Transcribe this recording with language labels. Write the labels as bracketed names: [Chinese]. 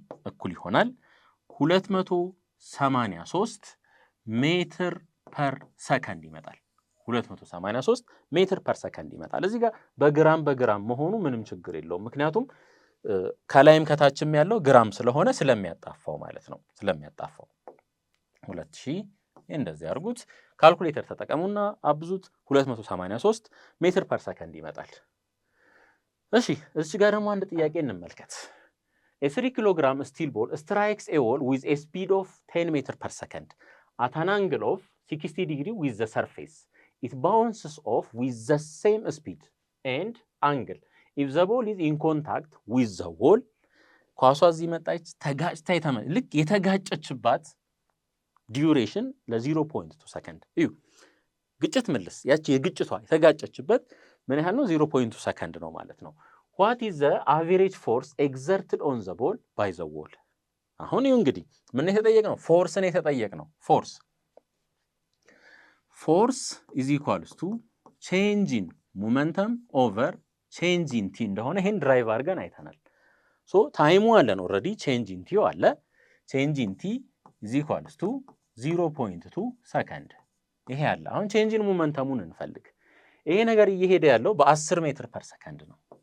[Amharic] እኩል ይሆናል 283 ሜትር ፐር ሰከንድ ይመጣል። 283 ሜትር ፐር ሰከንድ ይመጣል። እዚህ ጋር በግራም መሆኑ ምንም ችግር የለውም፣ ምክንያቱም ከላይም ከታችም ያለው ግራም ስለሆነ ስለሚያጣፋው ማለት ነው። ስለሚያጣፋው 2000 እንደዚህ አድርጉት። ካልኩሌተር ተጠቀሙና አብዙት። 283 ሜትር ፐር ሰከንድ ይመጣል። እሺ እዚህ ጋር ደግሞ አንድ ጥያቄ እንመልከት። [English] A 3 kilogram steel ball strikes a wall with a speed of 10 meters per second at an angle of 60 degrees with the surface. It bounces off with the same speed and angle if the ball is in contact with the wall. [Amharic] ኳሷ እዚህ መጣች፣ ተጋጭታ ልክ የተጋጨችባት ዲዩሬሽን ለ0.2 ሰከንድ እዩ። ግጭት መልስ ያቺ የግጭቷ የተጋጨችበት ምን ያህል ነው? 0.2 ሰከንድ ነው ማለት ነው። [English] what is the average force exerted on the ball by the wall? [Amharic] አሁን ይኸው እንግዲህ ምን የተጠየቅነው ፎርስን የተጠየቅነው ፎርስ [English] is equals to change in momentum over change in t [Amharic] እንደሆነ ይሄን ድራይቭ አድርገን አይተናል። ሶ ታይሙ አለን ኦልሬዲ change in t አለ [English] change in t is equals to [Amharic] 0.2 ሰከንድ ይሄ አለ። አሁን change in momentumን እንፈልግ። ይሄ ነገር እየሄደ ያለው በ10 ሜትር ፐር ሰከንድ ነው።